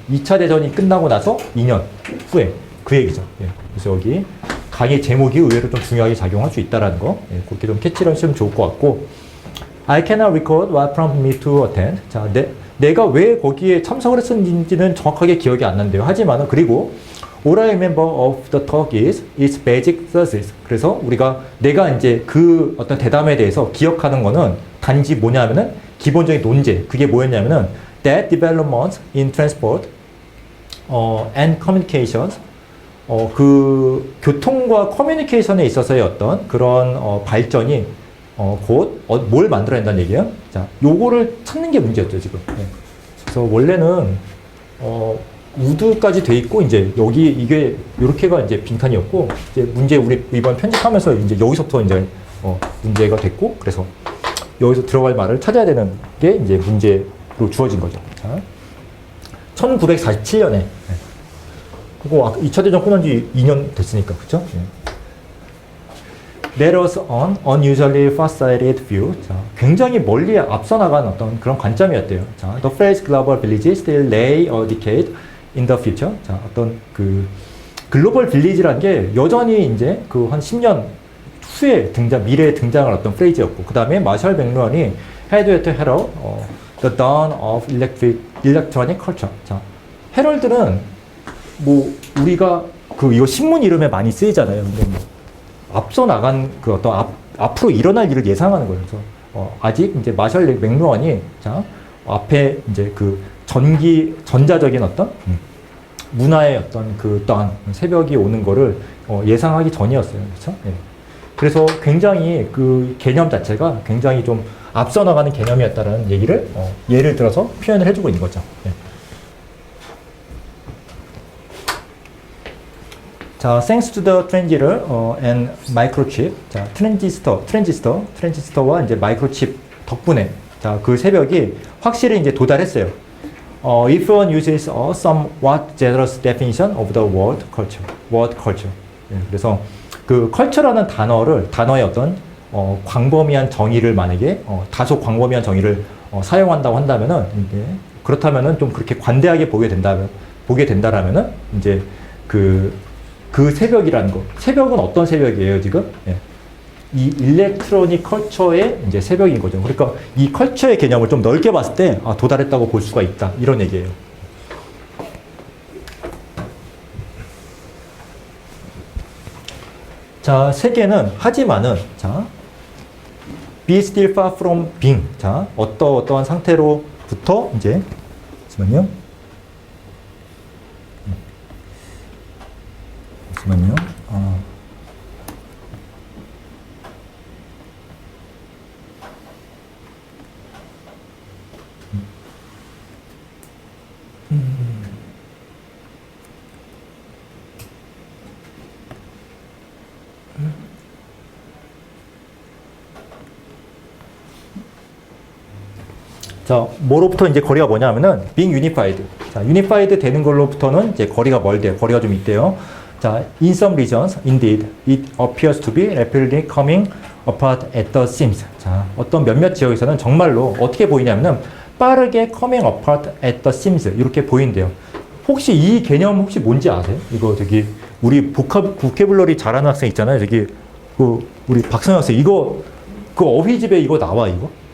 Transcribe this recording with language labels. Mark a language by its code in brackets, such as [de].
[ko] 2차 대전이 끝나고 나서 2년 후에 그 얘기죠. 그래서 여기 강의 제목이 의외로 좀 중요하게 작용할 수 있다라는 거, 그렇게 좀 캐치를 하시면 좋을 것 같고, [en] I cannot recall what prompted me to attend. [ko] 자, 내가 왜 거기에 참석을 했었는지는 정확하게 기억이 안 난대요. 하지만은 그리고 [en] All I remember of the talk is its basic thesis. [ko] 그래서 내가 이제 그 어떤 대담에 대해서 기억하는 거는 단지 뭐냐면은 기본적인 논제. 그게 뭐였냐면은 [en] that developments in transport and communications, [ko] 그 교통과 커뮤니케이션에 있어서의 어떤 그런 발전이 곧 뭘 만들어낸다는 얘기예요. 자, 요거를 찾는 게 문제였죠 지금. 그래서 원래는 우드까지 돼 있고 이제 여기 이게 요렇게가 이제 빈칸이었고, 이제 문제 우리 이번 편집하면서 이제 여기서부터 이제 문제가 됐고, 그래서 여기서 들어갈 말을 찾아야 되는 게 이제 문제로 주어진 거죠. 자, 1947년에. 그거 2차 대전 끝난 지 2년 됐으니까, 그쵸? [en] Let us on unusually far-sighted view. [ko] 자, 굉장히 멀리 앞서 나간 어떤 그런 관점이었대요. [en] 자, the phrase global village still lay a decade in the future. [ko] 자, 어떤 그 글로벌 빌리지라는 게 여전히 이제 그 한 10년 후에 미래에 등장할 어떤 프레이즈였고, 그 다음에 마셜 맥루언이 [en] had to herald the dawn of electronic culture. [ko] 자, 헤럴드는 뭐 우리가 이거 신문 이름에 많이 쓰이잖아요. 근데 뭐 앞서 나간 그 어떤 앞으로 일어날 일을 예상하는 거예요. 그래서 아직 이제 마셜 맥루언이 자 앞에 이제 그 전자적인 어떤 문화의 어떤 그 또한 새벽이 오는 거를 예상하기 전이었어요. 그렇죠? 예. 그래서 굉장히 그 개념 자체가 굉장히 좀 앞서 나가는 개념이었다는 얘기를 예를 들어서 표현을 해주고 있는 거죠. 예. [en] 자, thanks to the transistor and microchip. [ko] 자, 트랜지스터와 이제 마이크로칩 덕분에 자, 그 새벽이 확실히 이제 도달했어요. [en] If one uses a somewhat generous definition of the word culture. [ko] 예, 그래서 그 culture라는 단어의 어떤 광범위한 정의를 만약에 다소 광범위한 정의를 사용한다고 한다면은 이제 그렇다면은 좀 그렇게 관대하게 보게 된다라면은 이제 그 새벽이라는 거. 새벽은 어떤 새벽이에요, 지금? 예. 이 일렉트로닉 컬처의 이제 새벽인 거죠. 그러니까 이 컬처의 개념을 좀 넓게 봤을 때, 도달했다고 볼 수가 있다. 이런 얘기예요. 자, 세계는, 하지만은, 자, [en] be still far from being. [ko] 자, 어떠한 상태로부터, 이제, 잠시만요. 잠시만요. 자, 뭐로부터 이제 거리가 뭐냐 하면은 [en] being unified. [ko] 자, unified 되는 걸로부터는 이제 거리가 멀대요. 거리가 좀 있대요. [en] 자, in some regions, indeed, it appears to be rapidly coming apart at the seams. [ko] 자, 어떤 몇몇 지역에서는 정말로 어떻게 보이냐면은 빠르게 [en] coming apart at the seams [ko] 이렇게 보인대요. 혹시 이 개념 혹시 뭔지 아세요? 이거 저기 우리 보캐블러리 잘하는 학생 있잖아요. 저기 그 우리 박선영 학생 이거 그 어휘집에 이거 나와 이거?